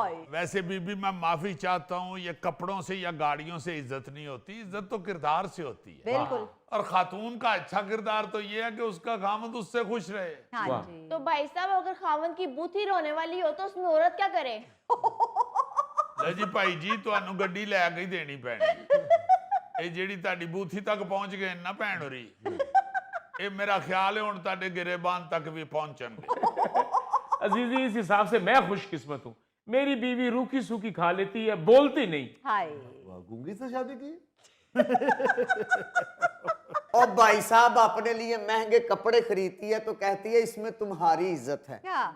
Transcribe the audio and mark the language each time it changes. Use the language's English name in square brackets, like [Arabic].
[Hindi] वैसे बीबी मैं माफी चाहता हूँ, ये कपड़ों से या गाड़ियों से इज्जत नहीं होती, इज्जत तो किरदार से होती है। बिल्कुल। और खातून का अच्छा किरदार तो ये है कि उसका खामद उससे खुश रहे। हाँ जी। तो भाई साहब, अगर खावन की बूथी रोने वाली हो तो उसमें औरत क्या करे? [Punjabi] ਲੈ ਜੀ ਭਾਈ ਜੀ, ਤੁਹਾਨੂੰ ਗੱਡੀ ਲੈ ਕੇ ਹੀ ਦੇਣੀ ਪੈਣੀ। ਇਹ ਜਿਹੜੀ ਤੁਹਾਡੀ ਬੂਥੀ ਤੱਕ ਪਹੁੰਚ ਗਏ ਨਾ ਭੈਣ ਹੋਰੀ, ਇਹ ਮੇਰਾ ਖਿਆਲ ਹੈ ਹੁਣ ਤੁਹਾਡੇ ਗਿਰੇਬਾਨ ਤੱਕ ਵੀ ਪਹੁੰਚਣਗੇ। [Hindi] अजीजी, इस हिसाब से मैं खुशकिस्मत हूँ, मेरी बीवी रूखी सूखी खा लेती है, बोलती नहीं। हाय। वाह, गूंगी से शादी की? और भाई साहब अपने लिए महंगे कपड़े खरीदती है तो कहती है इसमें तुम्हारी इज्जत है। क्या?